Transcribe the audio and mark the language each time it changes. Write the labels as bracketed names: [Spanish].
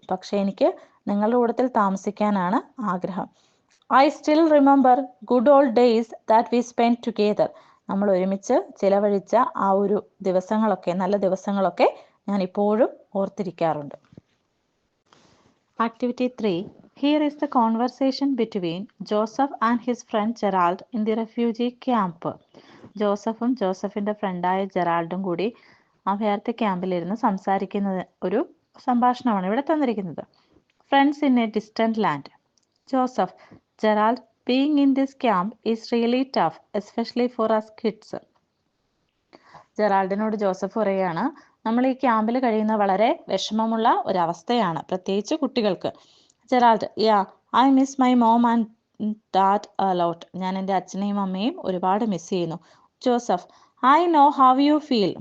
[Malayalam] പക്ഷേ എനിക്ക് നിങ്ങളുടെ കൂട്ടത്തിൽ താമസിക്കാനാണ് ആഗ്രഹം. [English] I still remember good old days that we spend together. [Malayalam] നമ്മൾ ഒരുമിച്ച് ചിലവഴിച്ച ആ ഒരു നല്ല ദിവസങ്ങളൊക്കെ ഞാൻ ഇപ്പോഴും ഓർത്തിരിക്കാറുണ്ട്. [English] Activity 3. Here is the conversation between Joseph and his friend Gerald in the refugee camp. [Malayalam] ജോസഫും ജോസഫിൻ്റെ ഫ്രണ്ടായ ജെറാൾഡും കൂടി അഭയാർത്ഥി ക്യാമ്പിലിരുന്ന് സംസാരിക്കുന്ന ഒരു സംഭാഷണമാണ് ഇവിടെ തന്നിരിക്കുന്നത്. [English] Friends in a distant land. Joseph, Gerald, being in this camp is really tough, especially for us kids. [Malayalam] ജെറാൾഡിനോട് Joseph പറയുകയാണ്, നമ്മൾ ഈ ക്യാമ്പിൽ കഴിയുന്ന വളരെ വിഷമമുള്ള ഒരവസ്ഥയാണ്, പ്രത്യേകിച്ച് കുട്ടികൾക്ക്. [English] Gerald, I miss my mom and dad a lot. [Malayalam] ഞാൻ എൻ്റെ അച്ഛനെയും അമ്മയും ഒരുപാട് മിസ് ചെയ്യുന്നു. Joseph, [English] I know how you feel.